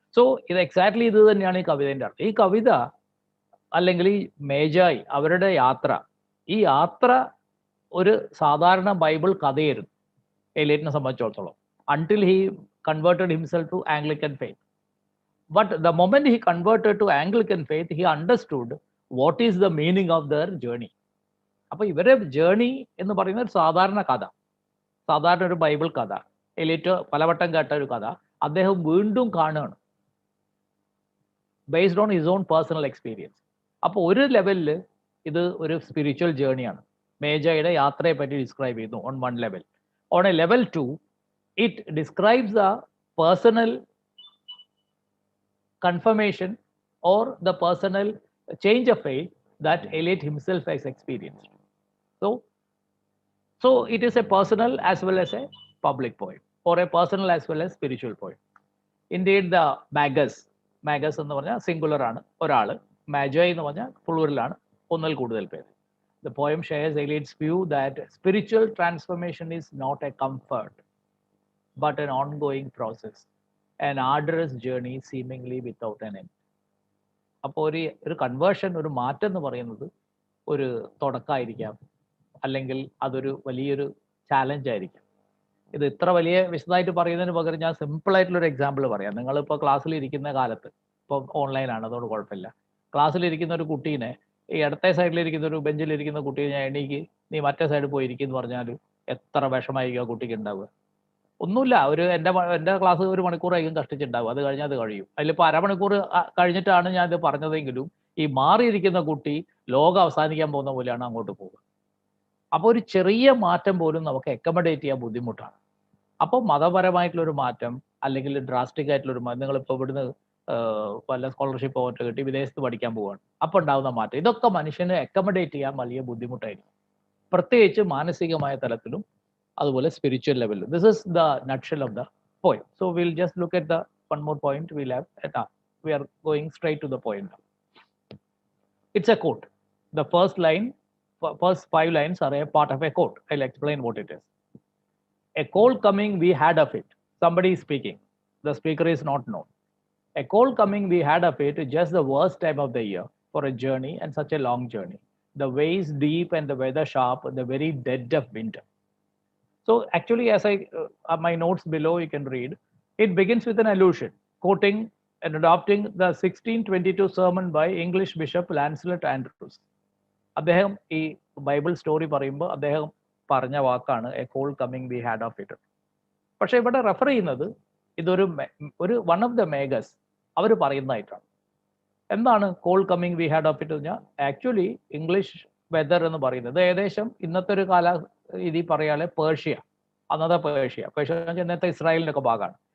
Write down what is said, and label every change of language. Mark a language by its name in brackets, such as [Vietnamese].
[Malayalam] So ഇത് exactly ഇത് തന്നെയാണ് ഈ കവിതയുടെ അർത്ഥം. ഈ കവിത അല്ലെങ്കിൽ ഈ മേജായി അവരുടെ യാത്ര, ഈ യാത്ര ഒരു സാധാരണ ബൈബിൾ കഥയായിരുന്നു എലിയറ്റിനെ സംബന്ധിച്ചിടത്തോളം, [English] until he converted himself to Anglican faith. But the moment he converted to Anglican faith, he understood what is the meaning of their journey. [Malayalam] അപ്പോൾ ഇവരെ ജേർണി എന്ന് പറയുന്ന ഒരു സാധാരണ കഥ, സാധാരണ ഒരു ബൈബിൾ കഥ, എലിയറ്റ് പലവട്ടം കേട്ട ഒരു കഥ അദ്ദേഹം വീണ്ടും കാണുകയാണ് [English] Based on his own personal experience. [Malayalam] അപ്പോൾ ഒരു ലെവലിൽ ഇത് ഒരു സ്പിരിച്വൽ ജേർണിയാണ്. മേജയുടെ യാത്രയെ പറ്റി ഡിസ്ക്രൈബ് ചെയ്യുന്നു [English] On one level. On a level 2, it describes the personal confirmation or the personal change of faith that Eliot himself has experienced. So it is a personal as well as a public poem, or a personal as well as spiritual poem. Indeed, the magus [Malayalam] എന്ന് പറഞ്ഞാൽ singular ആണ്, ഒരാൾ. Magi എന്ന് പറഞ്ഞാൽ plural ആണ്, ഒന്നിൽ കൂടുതൽ പേര്. [English] The poem shares Eliot's view that spiritual transformation is not a comfort but an ongoing process, an arduous journey seemingly without an end. [Malayalam] അപ്പോൾ ഒരു കൺവേർഷൻ, ഒരു മാറ്റം എന്ന് പറയുന്നത് ഒരു തുടക്കമായിരിക്കാം, അല്ലെങ്കിൽ അതൊരു വലിയൊരു ചാലഞ്ച് ആയിരിക്കാം. ഇത് ഇത്ര വലിയ വിശദമായിട്ട് പറയുന്നതിന് പകരം ഞാൻ സിമ്പിളായിട്ടുള്ളൊരു എക്സാമ്പിൾ പറയാം. നിങ്ങളിപ്പോൾ ക്ലാസ്സിൽ ഇരിക്കുന്ന കാലത്ത്, ഇപ്പോൾ ഓൺലൈനാണ് അതുകൊണ്ട് കുഴപ്പമില്ല, ക്ലാസ്സിലിരിക്കുന്ന ഒരു കുട്ടീനെ ഈ ഇടത്തെ സൈഡിലിരിക്കുന്ന ഒരു ബെഞ്ചിലിരിക്കുന്ന കുട്ടീനെ ഞാൻ എണീക്ക് നീ മറ്റേ സൈഡിൽ പോയിരിക്കും എന്ന് പറഞ്ഞാൽ എത്ര വിഷമായിരിക്കും ആ കുട്ടിക്ക് ഉണ്ടാവുക? ഒന്നുമില്ല, എൻ്റെ ക്ലാസ് 1 മണിക്കൂറായിരിക്കും കഷ്ടിച്ചുണ്ടാവും, അത് കഴിഞ്ഞാൽ അത് കഴിയും. അതിലിപ്പോൾ അരമണിക്കൂർ കഴിഞ്ഞിട്ടാണ് ഞാൻ ഇത് പറഞ്ഞതെങ്കിലും ഈ മാറിയിരിക്കുന്ന കുട്ടി ലോകം അവസാനിക്കാൻ പോകുന്ന പോലെയാണ് അങ്ങോട്ട് പോകുക. അപ്പോൾ ഒരു ചെറിയ മാറ്റം പോലും നമുക്ക് അക്കമഡേറ്റ് ചെയ്യാൻ ബുദ്ധിമുട്ടാണ്. അപ്പോൾ മതപരമായിട്ടുള്ളൊരു മാറ്റം അല്ലെങ്കിൽ ഡ്രാസ്റ്റിക് ആയിട്ടുള്ളൊരു മാറ്റം, നിങ്ങളിപ്പോൾ ഇവിടുന്ന് വല്ല സ്കോളർഷിപ്പ് പോയിട്ട് കിട്ടി വിദേശത്ത് പഠിക്കാൻ പോവുകയാണ്, അപ്പോൾ ഉണ്ടാകുന്ന മാറ്റം, ഇതൊക്കെ മനുഷ്യനെ അക്കമഡേറ്റ് ചെയ്യാൻ വലിയ ബുദ്ധിമുട്ടായിരിക്കും, പ്രത്യേകിച്ച് മാനസികമായ തലത്തിലും അതുപോലെ spiritual ലെവലിലും. [English] This is the nutshell of the poem. So will just look at the one more point. We are going straight to the point now. It's a quote. The first 5 lines are a part of a quote. I'll explain what it is. A cold coming we had of it. Somebody is speaking. The speaker is not known. A cold coming we had of it, just the worst time of the year for a journey, and such a long journey. The ways deep and the weather sharp, the very dead of winter. So actually, as my notes below you can read, it begins with an allusion, quoting and adopting the 1622 sermon by English Bishop Lancelot Andrews. [Malayalam] അദ്ദേഹം ഈ Bible story പറയുമ്പോൾ അദ്ദേഹം പറഞ്ഞ വാക്കാണ് [English] A cold coming we had of it. [Malayalam] പക്ഷെ ഇവിടെ refer ചെയ്യുന്നത് ഇതൊരു [English] one of the magus [Malayalam] അവർ പറയുന്നതായിട്ടാണ്. എന്താണ് [English] cold coming we had of it [Malayalam] എന്ന് പറഞ്ഞാൽ ആക്ച്വലി ഇംഗ്ലീഷ് വെതർ എന്ന് പറയുന്നത് ഏകദേശം ഇന്നത്തെ ഒരു ഇതിൽ പറയാതെ പേർഷ്യ, അന്നത്തെ പേർഷ്യ ഇന്നത്തെ ഇസ്രായേലിൻ്റെ ഒക്കെ ഭാഗമാണ്.